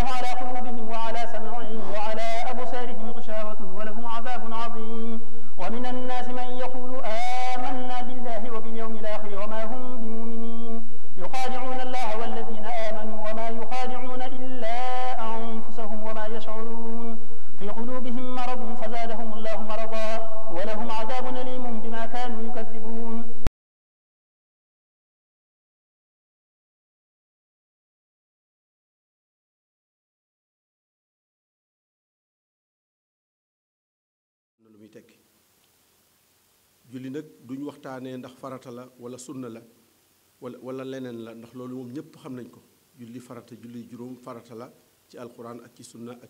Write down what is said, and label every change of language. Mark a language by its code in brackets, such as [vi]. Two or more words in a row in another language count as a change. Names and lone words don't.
[ar] على قلوبهم وعلى سمعهم وعلى أبصارهم غشاوة ولهم عذاب عظيم ومن الناس من يقول آمنا بالله وباليوم الآخر وما هم بمؤمنين يخادعون الله والذين آمنوا وما يخادعون إلا أنفسهم وما يشعرون في قلوبهم مرض فزادهم الله مرضا ولهم عذاب أليم بما كانوا يكذبون [wo] lu muy tekki julli nag duñ waxtaanee ndax farata la wala sunna la wala leneen la ndax loolu moom ñëpp xam nañ ko julli farata julli juróom farata la ci alquran ak ci sunna ak